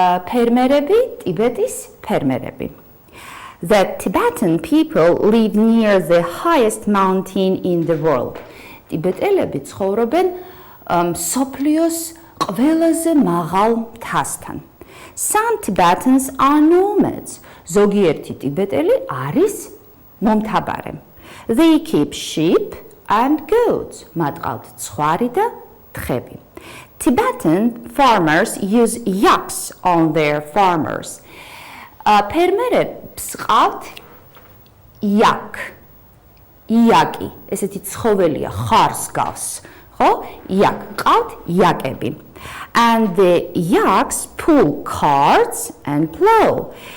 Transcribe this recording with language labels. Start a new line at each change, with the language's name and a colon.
Georgian: ფერმერები, ტიბეტის ფერმერები.
English: The Tibetan people live near the highest mountain in the world.
Georgian: ტიბეტელები ცხოვრობენ მსოფლიოს ყველაზე მაღალ მთასთან.
English: Some Tibetans are nomads.
Georgian: ზოგიერთი ტიბეტელი არის მომთაბარე.
English: They keep sheep and goats.
Georgian: მათ ყავთ ცხვარი და თხები.
English: Tibetan farmers use yaks on their farmers.
Georgian: ფერმერებს ყავთ იაკი, ესეთი ცხოველია, ხარს გავს, ხო? ყავთ იაკები.
English: And the yaks pull carts and plow.